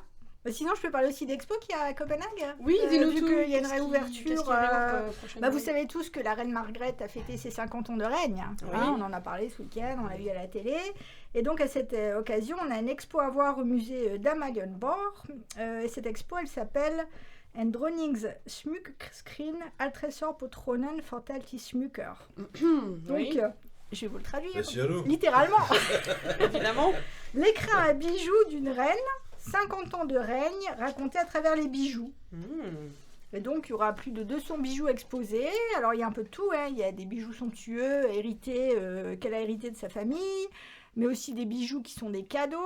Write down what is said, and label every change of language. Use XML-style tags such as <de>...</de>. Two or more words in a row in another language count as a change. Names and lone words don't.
<fr>Sinon, je peux parler aussi d'Expo qui est à Copenhague. Oui, dis-nous vu tout. qu'il y a une réouverture. Vous savez savez tous que la reine Margrethe a fêté ses 50 ans de règne. Oui. On en a parlé ce week-end, on l'a vu à la télé. Et donc, à cette occasion, on a une expo à voir au musée d'Amalienborg. Cette expo, elle s'appelle En Dronnings Smykkeskrin Altresor på tronen fortalt i smykker. Donc, je vais vous le traduire. Littéralement. Évidemment. L'écrin à bijoux d'une reine. 50 ans de règne racontés à travers les bijoux. Et donc, il y aura plus de 200 bijoux exposés. Alors, il y a un peu de tout. Il y a des bijoux somptueux, hérités, qu'elle a hérité de sa famille, mais aussi des bijoux qui sont des cadeaux.</fr>